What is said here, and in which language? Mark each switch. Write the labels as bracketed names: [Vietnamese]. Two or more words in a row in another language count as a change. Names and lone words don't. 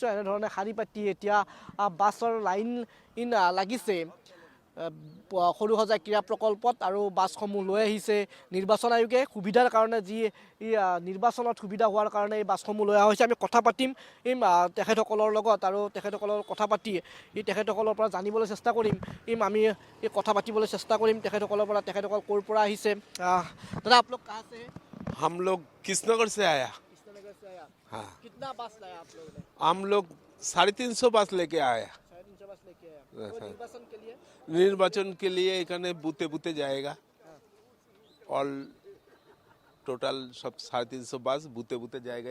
[Assamese] এনেধৰণে শাৰী পাতি এতিয়া বাছৰ লাইন লাগিছে সৰুসজাই ক্ৰীড়া প্ৰকল্পত আৰু বাছসমূহ লৈ আহিছে নিৰ্বাচন আয়োগে সুবিধাৰ কাৰণে। যি নিৰ্বাচনত সুবিধা হোৱাৰ কাৰণে এই বাছসমূহ লৈ অহা হৈছে। আমি কথা পাতিম তেখেতসকলৰ লগত আৰু তেখেতসকলৰ কথা পাতি তেখেতসকলৰ পৰা জানিবলৈ চেষ্টা কৰিম। আমি কথা পাতিবলৈ চেষ্টা কৰিম তেখেতসকলৰ পৰা। তেখেতসকল ক'ৰ পৰা আহিছে? দাদা [Hindi] आप लोग कहाँ से हैं? हम लोग कृष्णनगर से आया। कृष्णनगर से आया। हाँ, कितना बस लाया आप लोगों ने? हम लोग 350 बस लेके आया। 350 बस लेके आया। तो निर्वाचन के लिए निर्वाचन के लिए एखाने बुते बुते जाएगा। [English] all total [Hindi] सब 350 बस बुते बुते जाएगा।